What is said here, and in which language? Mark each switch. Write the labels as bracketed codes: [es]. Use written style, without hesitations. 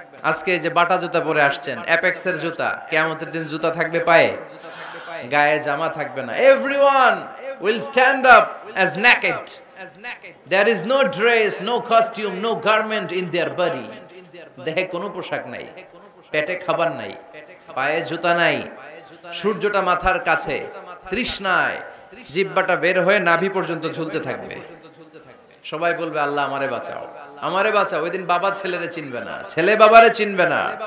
[bn] আজকে যে বাটা জুতা পরে আসছেন, অ্যাপেক্সের জুতা, কিয়ামতের দিন জুতা থাকবে পায়ে, গায়ে জামা থাকবে না। [en] Everyone will stand up as naked. There is no dress, no costume, no garment in their body. [bn] দেহে কোনো পোশাক নাই, পেটে খাবার নাই, পায়ে জুতা নাই, সূর্যটা মাথার কাছে, তৃষ্ণায় জিহ্বাটা বের হয়ে নাভি পর্যন্ত ঝুলতে থাকবে। সবাই বলবে আল্লাহ আমারে বাঁচাও, আমারে বাঁচাও। ওই দিন বাবা ছেলেরে চিনবে না, ছেলে বাবারে চিনবে না।